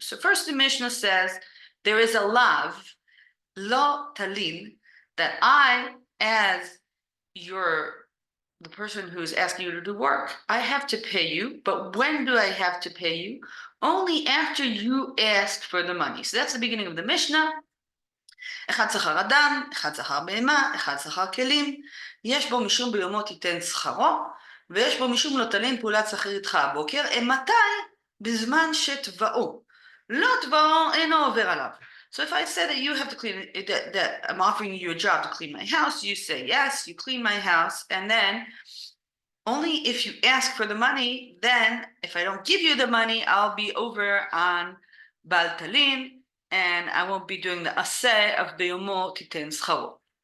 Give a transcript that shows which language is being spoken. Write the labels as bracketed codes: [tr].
[en] So first the Mishnah says there is a lav, lo talin, that I, as the person who's asking you to do work, I have to pay you. But when do I have to pay you? Only after you asked for the money. So that's the beginning of the Mishnah. [he] אחד שכר אדם, אחד שכר בהמה, אחד שכר כלים. יש בו משום ביומו תיתן שכרו, ויש בו משום לא תלין פעולת שכיר איתך הבוקר. מתי? בזמן שתבעו. לא תבעו אינו עובר עליו. [en] So if I say that you have to clean it, that I'm offering you a job to clean my house, you say yes, you clean my house, and then only if you ask for the money, then if I don't give you the money, I'll be over on Bal Talin, and I won't be doing the aseh of Beyomo Titen Scharo.